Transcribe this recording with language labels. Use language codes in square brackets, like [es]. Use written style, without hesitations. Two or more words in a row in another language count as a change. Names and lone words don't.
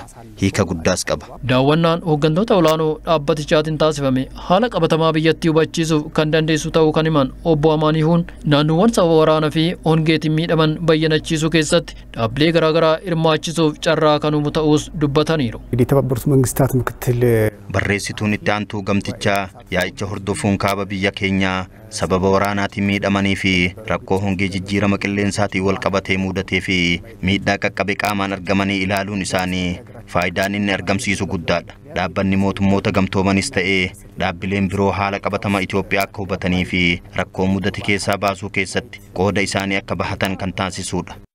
[om] Hiika guddaas qaba. Daawwannaan hooggantoota olaanoo dhaabbatichaatiin taasifame haala qabatamaa biyyattii hubachiisuuf kan dandeessu ta'uu kan himan obbo Amaaniihuun naannoowwan sababa waraanaa fi hongeetiin miidhaman bayyanachiisuu keessatti dhaabbilee garaagaraa hirmaachisuuf carraa kan uumu ta'uus dubbataniiru. [am] የተባበሩት መንግስታት ምክትል [om] barreessituun itti aantuu gamtichaa yaa'icha hordofuun kaaba biyya keenyaa sababa waraanaatiin miidhamanii fi rakkoo hongee jijjiirama qilleensaatiin wal qabatee mudatee fi miidhaa qaqqabe qaamaan argamanii ilaaluun isaanii faayidaan inni argamsiisu guddaadha. Dhaabbanni mootummoota gamtoomanis ta'ee dhaabbileen biroo haala qabatama Itoophiyaa akka hubatanii fi rakkoo mudate keessaa baasuu keessatti qooda isaanii akka bahatan kan taasisudha.